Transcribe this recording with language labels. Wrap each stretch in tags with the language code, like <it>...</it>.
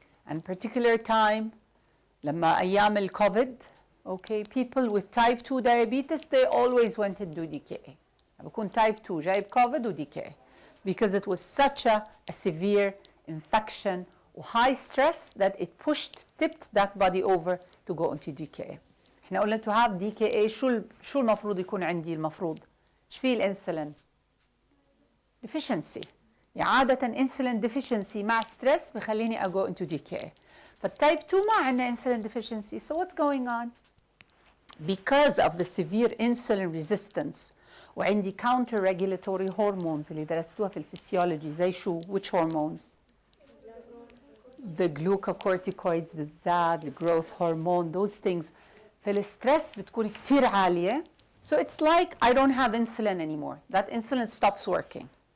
<en>And particular time,</en> <ar>لما أيام الكوفيد,</ar> <en>okay, people with type 2 diabetes, they always went into DKA. بكون type 2</en> <ar>جايب كوفيد</ar> <en>و DKA, because it was such a severe infection و high stress that it tipped that body over to go into DKA.</en> <ar>احنا قلنا</ar> <en>to have DKA</en> <ar>شو المفروض يكون عندي المفروض؟ ايش فيه الانسولين؟ deficiency. يعني عادة</ar> <en>insulin deficiency مع stress بخليني أgo into DKA.</en> <ar>فالtype 2 ما عندنا</ar> <en>insulin deficiency. So what's going on? Because of the severe insulin resistance وعندي counter regulatory hormones</en> <ar>اللي درستوها في الفسيولوجي زي شو?</ar> <en>Which hormones? The glucocorticoids بالذات, the growth hormone, those things.</en> <ar>فالسترس بتكون كتير عالية.</ar> <en>So it's like I don't have insulin anymore. That insulin stops working.</en>